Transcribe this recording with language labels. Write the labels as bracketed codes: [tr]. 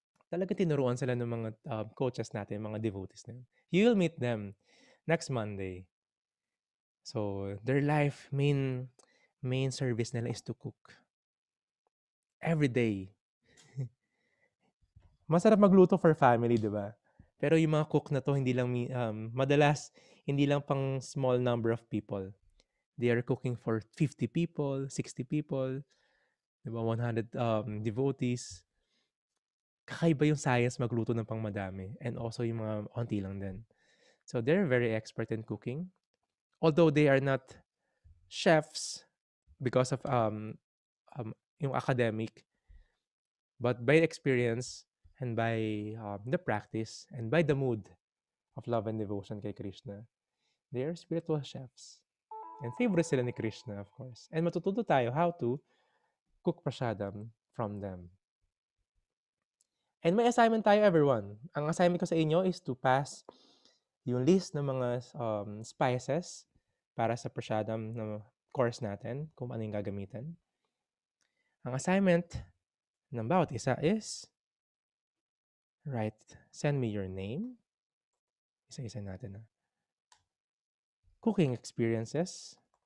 [tl] Talaga tinuruan sila ng mga coaches natin, mga devotees na yun. [en] You will meet them next Monday. So, their main service nila is to cook. Every day. [tl] Masarap magluto [en] for family, [tl] di ba? Pero yung mga cook na to, madalas, hindi lang pang [en] small number of people. They are cooking for 50 people, 60 people, di ba? [tl] 100 devotees. Kakaiba yung science magluto ng pang madami. [en] And also [tl] yung mga onti lang din. [en] So, they're very expert in cooking. Although they are not chefs because of yung academic, but by experience and by the practice and by the mood of love and devotion kay Krishna, they are spiritual chefs. And favorite sila ni Krishna, of course. And [tl] matututo tayo [en] how to cook prasadam from them. [tl] And may assignment tayo, everyone. Ang assignment ko sa inyo is to pass yung list ng mga spices para sa prasadam na course natin, kung ano yung gagamitin. Ang assignment ng bawat isa is [en] send me your name. [tl] Isa-isa natin na. [en] Cooking experiences.